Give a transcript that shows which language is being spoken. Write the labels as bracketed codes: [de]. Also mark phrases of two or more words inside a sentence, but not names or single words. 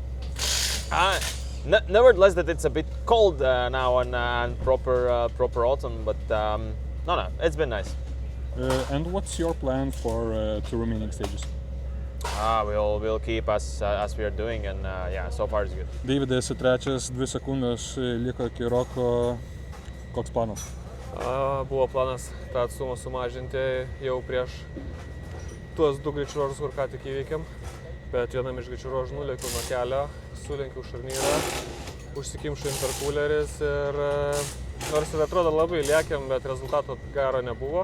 [en] Nevertheless, that it's a bit cold now and proper autumn, but no, it's been nice. And what's your plan for 2 remaining stages? We'll keep as we are doing, and yeah, so far it's good. [lt] Davidas esi trečias, 2 sekundės liko iki Roko. Koks planas? Buvo planas tą atstumą sumažinti jau prieš tuos 2 greičių ruožus, kur ką tik įveikėm. Bet vienam iš greičių ruožų nulėkiau nuo kelio, sulenkiau šarnyrą, užsikimšo interkuleris ir nors ir atrodo labai lėkiam, bet rezultato gero nebuvo.